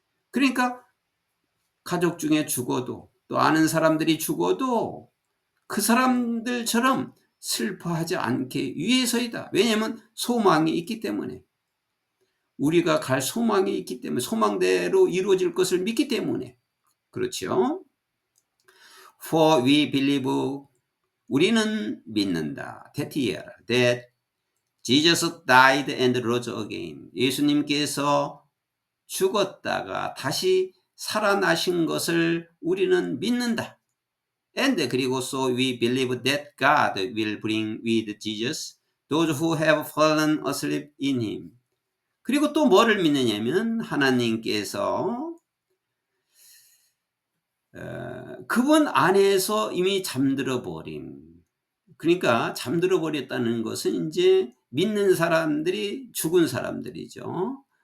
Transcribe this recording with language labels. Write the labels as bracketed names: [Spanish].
[Korean] 그러니까 가족 중에 죽어도, 또 아는 사람들이 죽어도 그 사람들처럼 슬퍼하지 않게 위해서이다. 왜냐하면 소망이 있기 때문에, 우리가 갈 소망이 있기 때문에, 소망대로 이루어질 것을 믿기 때문에 그렇죠. [English] For we believe, [Korean] 우리는 믿는다. [English] that Jesus died and rose again. [Korean] 예수님께서 죽었다가 다시 살아나신 것을 우리는 믿는다. [English] And [Korean] 그리고 [English] so we believe that God will bring with Jesus those who have fallen asleep in him. [Korean] 그리고 또 뭐를 믿느냐면 하나님께서 그분 안에서 이미 잠들어 버린, 그러니까 잠들어 버렸다는 것은 이제 믿는 사람들이 죽은 사람들이죠.